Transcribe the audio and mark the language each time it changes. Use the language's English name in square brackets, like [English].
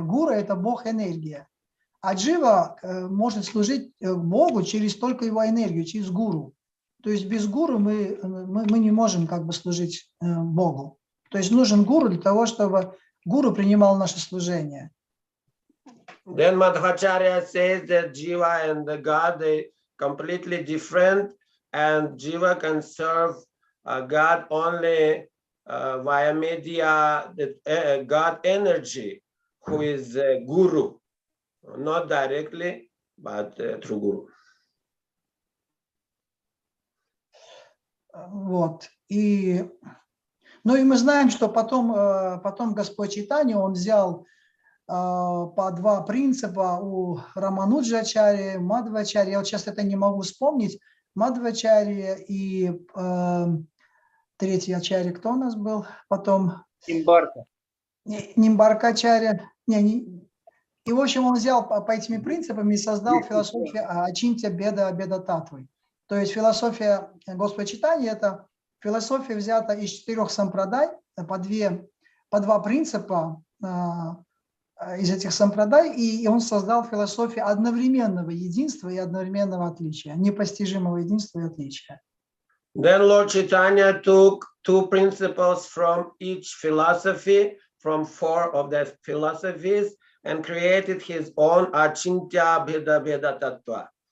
[Russian] Гуру – это Бог энергия. А джива может служить Богу через только его энергию, через гуру. То есть без гуру мы не можем как бы служить Богу. То есть нужен гуру для того, чтобы гуру принимал наше служение. [English] Then Madhvacharya says that Jiva and the God, they completely different, and Jiva can serve God only via media, God energy, who is Guru, not directly, but through Guru. [Russian] Вот. И мы знаем, что потом Господь Чайтанья, он взял по два принципа у Рамануджачарьи, Мадхвачарьи. Я вот сейчас это не могу вспомнить. Мадхвачарьи и третий ачарья, кто у нас был потом? Нимбаркачарья. И, в общем, он взял по этими принципам и создал философию Ачинтя Беда Татвы. То есть философия Господа Чайтаньи – это философия, взята из 4 сампрадай, по два принципа из этих сампрадай, и он создал философию одновременного единства и одновременного отличия, непостижимого единства и отличия. [English] Then Lord Chaitanya took 2 principles from each philosophy, from 4 of the philosophies, and created his own Achintya Bheda Tattva.